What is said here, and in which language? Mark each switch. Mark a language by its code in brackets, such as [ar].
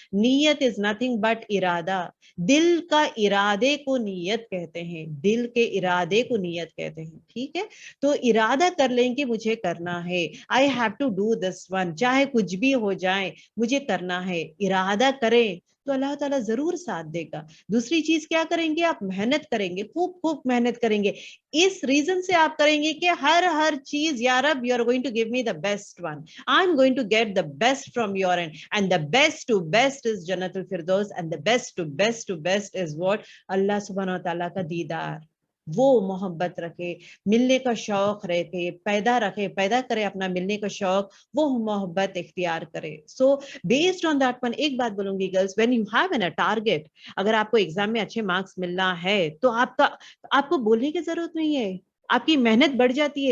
[ur] نیت [en] is nothing but [ur] ارادہ. دل کا ارادے کو نیت کہتے ہیں, دل کے ارادے کو نیت کہتے ہیں. ٹھیک ہے, تو ارادہ کر لیں کہ مجھے کرنا ہے, [en] I have to do this one, [ur] چاہے کچھ بھی ہو جائے مجھے کرنا ہے. ارادہ کریں تو اللہ تعالیٰ ضرور ساتھ دے گا. دوسری چیز کیا کریں گے, آپ محنت کریں گے, خوب محنت کریں گے. اس ریزن سے آپ کریں گے کہ ہر چیز, یا رب [en] you are going to give me the best one, I'm going to get the best from your end, and the best to best is Jannat al-Firdaus, and the best to best is what, [ur] اللہ سبحانہ وتعالیٰ کا دیدار. وہ محبت رکھے, ملنے کا شوق رکھے, پیدا کرے اپنا ملنے کا شوق, وہ محبت اختیار کرے. [en] so based on that one, [ur] ایک بات بولوں گی girls, [en] when you have an target, [ur] اگر آپ کو ایگزام میں اچھے مارکس ملنا ہے تو آپ کو بولنے کی ضرورت نہیں ہے, آپ کی محنت بڑھ جاتی ہے.